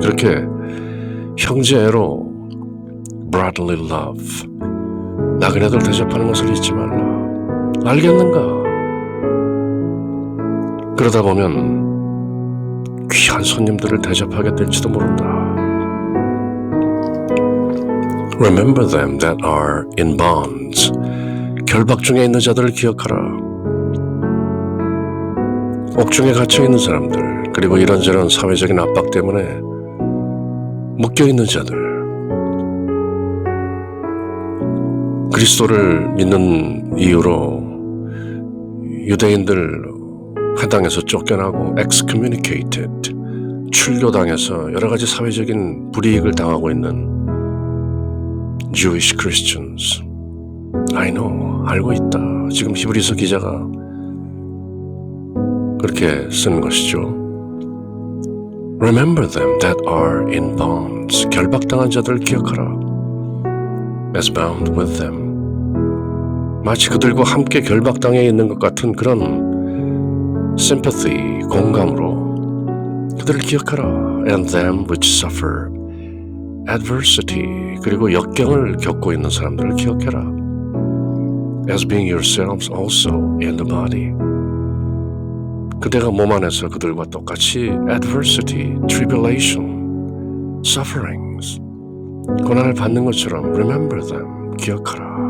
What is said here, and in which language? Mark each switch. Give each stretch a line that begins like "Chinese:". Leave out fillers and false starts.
Korean: 그렇게 형제애로
English: brotherly love,
Korean: 나그네들 대접하는 것을 잊지 말라. 알겠는가? 그러다 보면 귀한 손님들을 대접하게 될지도 모른다.
English: Remember them that are in bonds.
Korean: 결박 중에 있는 자들을 기억하라. 옥중에 갇혀 있는 사람들, 그리고 이런저런 사회적인 압박 때문에 묶여 있는 자들, 그리스도를 믿는 이유로 유대인들 회당에서 쫓겨나고
English: excommunicated,
Korean: 출교당해서 여러 가지 사회적인 불이익을 당하고 있는
English: Jewish Christians. I know,
Korean: 알고 있다. 지금 히브리서 기자가 그렇게 쓰는 것이죠.
English: Remember them that are in bonds.
Korean: 결박당한 자들을 기억하라.
English: As bound with them.
Korean: 마치 그들과 함께 결박당해 있는 것 같은 그런 sympathy, 공감으로 그들을 기억하라.
English: And them which suffer adversity.
Korean: 그리고 역경을 겪고 있는 사람들을 기억해라.
English: As being yourselves also in the body.
Korean: 그대가 몸 안에서 그들과 똑같이
English: adversity, tribulation, sufferings,
Korean: 고난을 받는 것처럼
English: remember them,
Korean: 기억하라.